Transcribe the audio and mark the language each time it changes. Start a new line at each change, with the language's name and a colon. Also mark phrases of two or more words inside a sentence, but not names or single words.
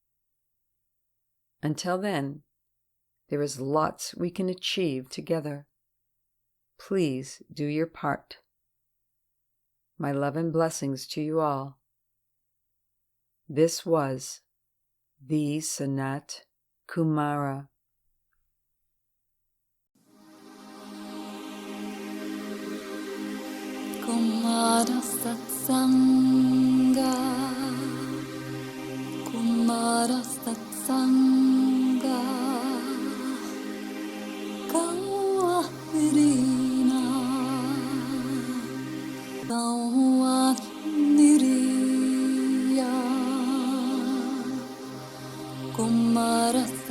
English: Until then, there is lots we can achieve together. Please do your part. My love and blessings to you all. This was the Sanat Kumara. Kumara Satsanga, Kumara Satsanga, Kawairina, Kawairiya, Kumara